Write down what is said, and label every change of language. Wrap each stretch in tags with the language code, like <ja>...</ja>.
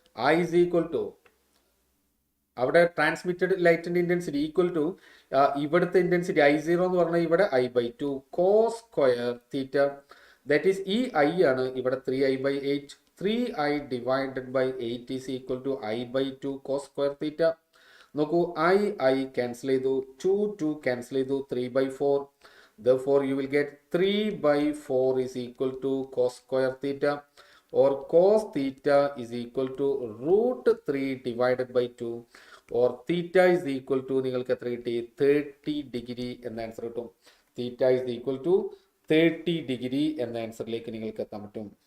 <en>I is equal to,</en> <ml>അവിടെ transmitted ലൈറ്റിന്റെ intensity equal to ഇവിടുത്തെ ഇന്റൻസിറ്റി I0 എന്ന് പറഞ്ഞാൽ ഇവിടെ I by 2 cos square theta.</ml> <en>that is</en> <ml>ഈ I ആണ് ഇവിടെ</ml> <en>3I by 8. 3I divided by 8 is equal to I by 2 cos square theta.</en> <ml>നോക്കൂ, I ക്യാൻസൽ ചെയ്തു, 2 ക്യാൻസൽ ചെയ്തു, 3 by 4.</ml> <en>Therefore, you will get 3 by 4 is equal to cos square theta, or cos theta is equal to root 3 divided by 2, or theta is equal to</en> <ml>നിങ്ങൾക്ക് എത്ര കിട്ടി? 30 degree എന്ന answer കിട്ടും.</ml> <en>theta is equal to</en> <ml>30 degree എന്ന ആൻസറിലേക്ക് നിങ്ങൾക്ക് എത്താൻ പറ്റും.</ml>